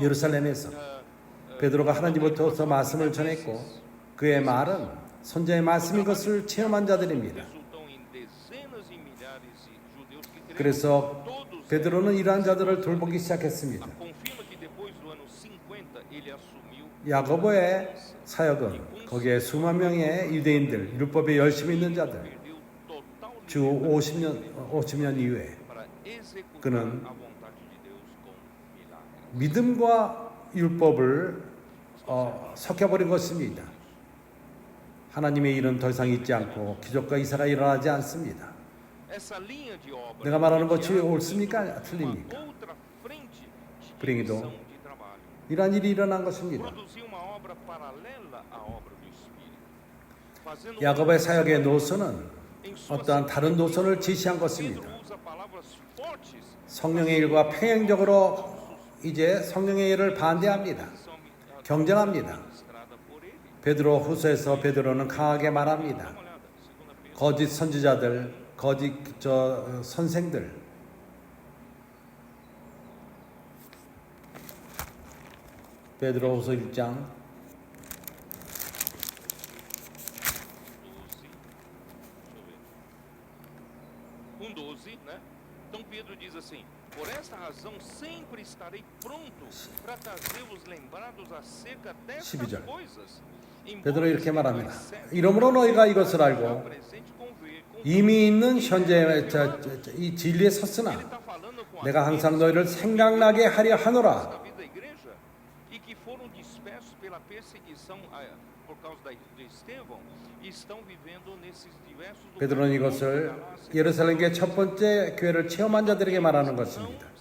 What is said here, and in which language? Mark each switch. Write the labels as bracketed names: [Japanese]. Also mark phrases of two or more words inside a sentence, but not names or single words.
[Korean] 예루살렘에서 베드로가 하나님부터 말씀을 전했고 그의 말은 선자의 말씀인 것을 체험한 자들입니다. [Portuguese] resultam em dezenas e milhares de judeus que creram. [Korean] 그래서 [Portuguese] Todos [Korean] 베드로는 이러한 자들을 돌보기 시작했습니다. [Portuguese] confirma que depois do ano 50 ele assumiu [Korean] 야고보의 사역은 거기에 수만 명의 유대인들, 율법에 열심히 있는 자들, [Portuguese] perdeu total [Korean] 주 50년 이후에 [Portuguese] para executar [Korean] 그는 [Portuguese] a vontade de Deus com milagres. [Korean] 믿음과 율법을 섞여버린 것입니다. 하나님의 일은 더 이상 있지 않고 기적과 이사가 일어나지 않습니다. [Portuguese] Essa linha de obra [Korean] 내가 말하는 것이 [Portuguese] mediana [Korean] 옳습니까? [Portuguese] uma [Korean] 틀립니까? [Portuguese] outra frente de [Korean] 불행히도 [Portuguese] divisão de trabalho. [Korean] 이러한 일이 일어난 것입니다. [Portuguese] Produziu uma obra paralela à obra do Espírito. Fazendo [Korean] 야곱의 사역의 노선은 [Portuguese] em sua [Korean] 어떠한 다른 노선을 제시한 것입니다. [Portuguese] Pedro usa palavras fortes [Korean] 성령의 일과 평행적으로 이제 성령의 일을 반대합니다. [Portuguese] que são [Korean] 경쟁합니다. [Portuguese] ministradas por ele. [Korean] 베드로 후서에서 베드로는 강하게 말합니다. [Portuguese] Dá uma olhada, segunda Pedro. [Korean] 거짓 선지자들, 거짓 선생들, 베드로후서 1장 [Portuguese] 12, deixa eu ver. 12, né? Então Pedro diz assim: por esta razão sempre estarei pronto para trazer-vos lembrados acerca destas [Korean] 12절. [Portuguese] coisas. [Korean] 베드로 이렇게 말합니다. 이러므로 너희가 이것을 알고 이미 있는 현재 이 진리에 섰으나 내가 항상 너희를 생각나게 하려 하노라. 베드로는 이것을 예루살렘 교회 첫 번째 교회를 체험한 자들에게 말하는 것입니다.